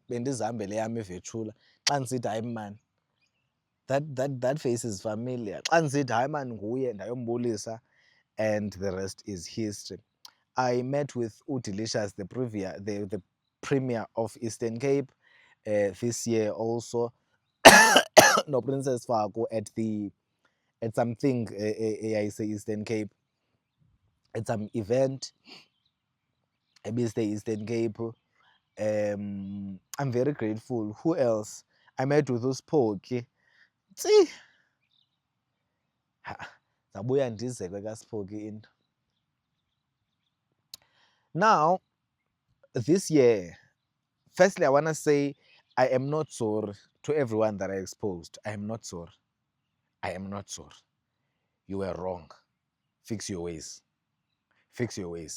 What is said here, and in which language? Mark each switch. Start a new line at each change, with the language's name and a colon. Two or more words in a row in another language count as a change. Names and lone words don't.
Xhosa: Bendizihambele yami iVetshula. Xa ndisithi hayi man,
English: that face is familiar.
Xhosa: Xa ndisithi hayi man nguye, ndayombulisa,
English: and the rest is history. I met with Udelicious, the Premier of Eastern Cape, this year also. No, Princess Faku at something say Eastern Cape, at some event, the Eastern Cape. I'm very grateful. Who else? I met with uSphoki. See,
Xhosa: zabuya ndizekwe kaSphoki into.
English: Now, this year, firstly, I want to say I am not sorry to everyone that I exposed. I am not sorry. I am not sorry. You were wrong. Fix your ways. Fix your ways.